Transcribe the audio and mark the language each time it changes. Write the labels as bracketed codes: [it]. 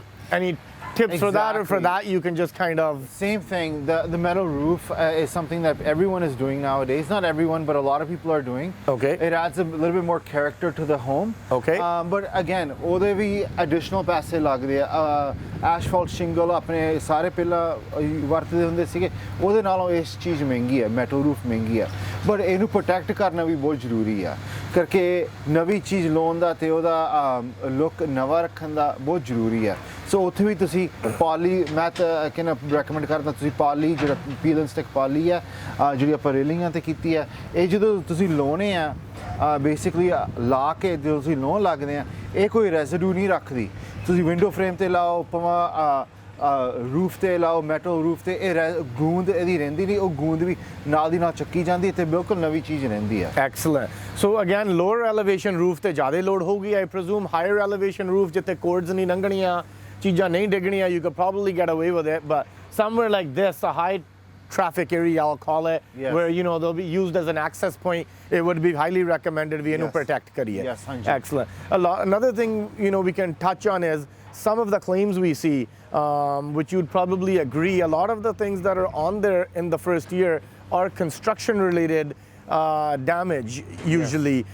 [en] Any tips for that, or for that you can just kind of... Same thing. The metal roof is something that everyone is doing nowadays. Not everyone, but a lot of people are doing. Okay. It adds a little bit more character to the home. Okay. But again, [pa] ਉਹਦੇ ਵੀ additional ਪੈਸੇ ਲੱਗਦੇ ਆ। Asphalt shingle ਆਪਣੇ ਸਾਰੇ ਪਹਿਲਾਂ ਵਰਤਦੇ ਹੁੰਦੇ ਸੀਗੇ, ਉਹਦੇ ਨਾਲੋਂ ਇਸ ਚੀਜ਼ ਮਹਿੰਗੀ ਹੈ, ਮੈਟਲ ਰੂਫ ਮਹਿੰਗੀ ਹੈ। ਬਟ ਇਹਨੂੰ ਪ੍ਰੋਟੈਕਟ ਕਰਨਾ ਵੀ ਬਹੁਤ ਜ਼ਰੂਰੀ ਆ, ਕਰਕੇ ਨਵੀਂ ਚੀਜ਼ ਲਾਉਣ ਦਾ ਅਤੇ ਉਹਦਾ ਲੁੱਕ ਨਵਾਂ ਰੱਖਣ ਦਾ ਬਹੁਤ ਜ਼ਰੂਰੀ ਆ। ਸੋ ਉੱਥੇ ਵੀ ਤੁਸੀਂ ਪਾਲੀ, ਮੈਂ ਤਾਂ ਕਹਿੰਦਾ ਰੈਕਮੈਂਡ ਕਰਦਾ ਤੁਸੀਂ ਪਾਲੀ, ਜਿਹੜਾ ਪੀਲ ਐਂਡ ਸਟਿਕ ਪਾਲੀ ਆ, ਜਿਹੜੀ ਆਪਾਂ ਰੇਲਿੰਗਾਂ 'ਤੇ ਕੀਤੀ ਆ, ਇਹ ਜਦੋਂ ਤੁਸੀਂ ਲਾਉਣੇ ਆ ਬੇਸਿਕਲੀ ਲਾ ਕੇ ਜਦੋਂ ਤੁਸੀਂ ਲਾਉਣ ਲੱਗਦੇ ਆ, ਇਹ ਕੋਈ ਰੈਜ਼ੀਡਿਊ ਨਹੀਂ ਰੱਖਦੀ। ਤੁਸੀਂ ਵਿੰਡੋ ਫਰੇਮ 'ਤੇ ਲਾਓ, ਭਾਵੇਂ ਰੂਫ 'ਤੇ ਲਾਓ, ਮੈਟਲ ਰੂਫ 'ਤੇ, ਇਹ ਗੂੰਦ ਇਹਦੀ ਰਹਿੰਦੀ ਨਹੀਂ, ਉਹ ਗੂੰਦ ਵੀ ਨਾਲ ਦੀ ਨਾਲ ਚੱਕੀ ਜਾਂਦੀ ਅਤੇ ਬਿਲਕੁਲ ਨਵੀਂ ਚੀਜ਼ ਰਹਿੰਦੀ ਹੈ। [en] Excellent. [pa] ਸੋ ਅਗੇਨ ਲੋਅਰ ਐਲੀਵੇਸ਼ਨ ਰੂਫ 'ਤੇ ਜ਼ਿਆਦਾ ਲੋਡ ਹੋਊਗੀ [en] I presume. Higher elevation roof [pa] ਜਿੱਥੇ ਕੋਰਡਸ ਨਹੀਂ ਲੰਘਣੀਆਂ, ਚੀਜ਼ਾਂ ਨਹੀਂ ਡਿੱਗਣੀਆਂ, [en] you could probably get away with it, but somewhere like this, a high traffic area, I'll call it, Yes. where they'll be used as an access point. It would be highly recommended we Yes. [pa] protect kariye. Yes, haan ji. [en] Excellent. Another thing we can touch on is some of the claims we see, which you'd probably agree, a lot of the things that are on there in the first year are construction related damage usually,